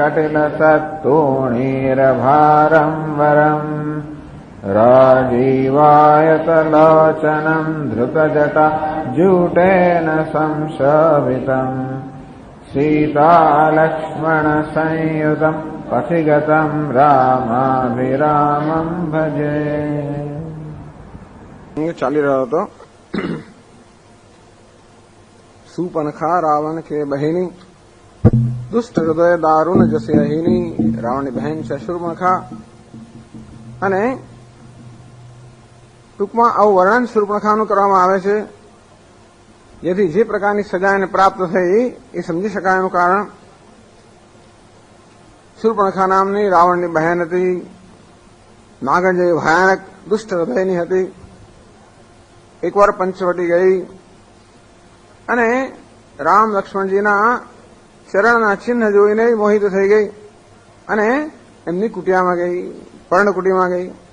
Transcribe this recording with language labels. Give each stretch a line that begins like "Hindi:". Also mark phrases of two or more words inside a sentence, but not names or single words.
Sanskrit: कटिलसत्तूणीरभारम् वरम् राजीवायतलोचनम् धृतजटा जूटेन संशोभितम् सीतालक्ष्मणसंयुतम् पथिगतम् रामाभिरामम् भजे।
Gujarati: ચાલી રહ્યો હતો
Awadhi: सुपनखा रावण के बहेनी दुष्ट हृदय दारूण जसे अहीनी
Gujarati: રાવણની બહેન છે શૂર્પણખા અને ટૂંકમાં આવું વર્ણન શૂર્પણખાનું કરવામાં આવે છે જેથી જે પ્રકારની સજા એને પ્રાપ્ત થઈ એ સમજી શકાય એનું કારણ શૂર્પણખા નામની રાવણની બહેન હતી નાગણ જેવી ભયાનક દુષ્ટ હૃદયની હતી એકવાર પંચવટી ગઈ અને રામ લક્ષ્મણજીના ચરણના ચિહ્ન જોઈને મોહિત થઈ ગઈ અને એમની કુટિયામાં ગઈ પર્ણકુટીમાં ગઈ